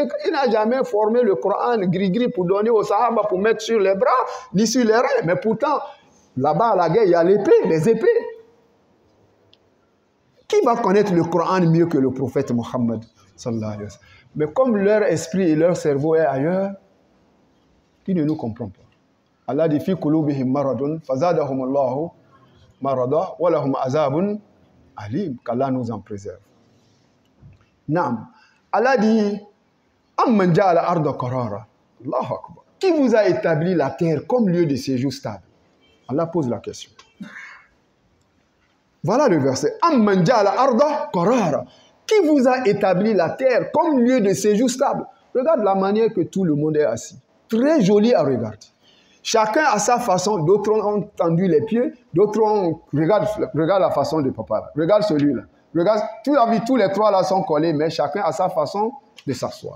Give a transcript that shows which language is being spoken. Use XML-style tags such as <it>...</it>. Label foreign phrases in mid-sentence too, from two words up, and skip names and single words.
<fr>Il n'a jamais formé le Coran gris-gris pour donner aux Sahaba pour mettre sur les bras, ni sur les reins. Mais pourtant, là-bas à la guerre, il y a l'épée, les épées. Qui va connaître le Coran mieux que le prophète Mohammed</fr> <ar>صلى الله عليه وسلم?</ar> <fr>Mais comme leur esprit et leur cerveau est ailleurs, ils ne nous comprennent pas. Allah dit</fr> <ar>في قلوبهم مرض فزادهم الله مرضا ولهم عذاب أليم,</ar> <fr>qu'Allah nous en préserve. Naam. Allah dit</fr> <ar>أمن جعل الأرض قرارا. الله أكبر.</ar> <fr>Qui vous a établi la terre comme lieu de séjour stable? Allah pose la question. Voilà le verset.</fr> <ar>أمن جعل الأرض قرارا.</ar> <fr>Qui vous a établi la terre comme lieu de séjour stable? Regarde la manière que tout le monde est assis. Très joli à regarder. Chacun à sa façon, d'autres ont tendu les pieds, d'autres ont... Regarde la façon de papa, là. Regarde celui-là. Regarde, tous les trois là sont collés, mais chacun a sa façon de s'asseoir.</fr>